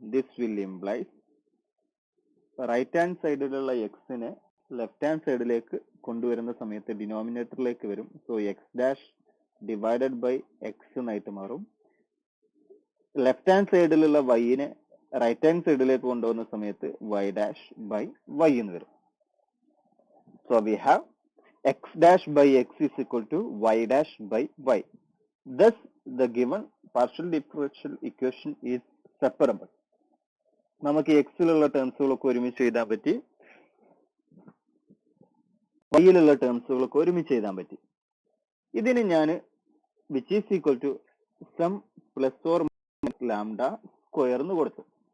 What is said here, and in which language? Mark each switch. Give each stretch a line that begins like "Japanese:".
English: this will implies
Malayalam: right hand സൈഡിലുള്ള എക്സിനെ left hand സൈഡിലേക്ക് കൊണ്ടുവരുന്ന സമയത്ത് ഡിനോമിനേറ്ററിലേക്ക് വരും.
English: so x dash divided by x
Malayalam: എന്നായിട്ട് മാറും. ലെഫ്റ്റ് ഹാൻഡ് സൈഡിലുള്ള വൈനെ റൈറ്റ് ഹാൻഡ് സൈഡിലേക്ക് കൊണ്ടുവന്ന സമയത്ത് വൈ ഡാഷ് ബൈ വൈ എന്ന് വരും.
English: So we have x dash by x is equal to y dash by y. Thus the given partial differential equation is separable.
Malayalam: നമുക്ക് എക്സിലുള്ള ടേംസുകളൊക്കെ ഒരുമിച്ച് എഴുതാൻ പറ്റി, വൈയിലുള്ള ടേംസുകളൊക്കെ ഒരുമിച്ച് എഴുതാൻ പറ്റി. ഇതിന് ഞാൻ
English: which is equal to some plus or minus lambda square
Malayalam: എന്ന് കൊടുത്തു.